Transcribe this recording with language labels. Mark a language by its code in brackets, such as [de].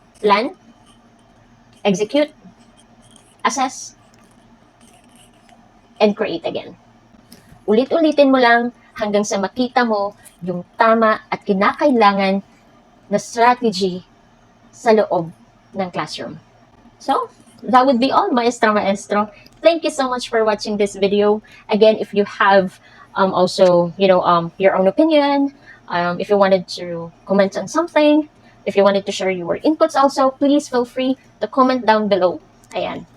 [en] Plan, execute, assess, and create again. [tl] Ulit-ulitin mo lang hanggang sa makita mo yung tama at kinakailangan na strategy sa loob ng classroom. [en] So, that would be all, Maestro. Thank you so much for watching this video. Again, if you have also, your own opinion, if you wanted to comment on something, if you wanted to share your inputs also, please feel free to comment down below. Ayan.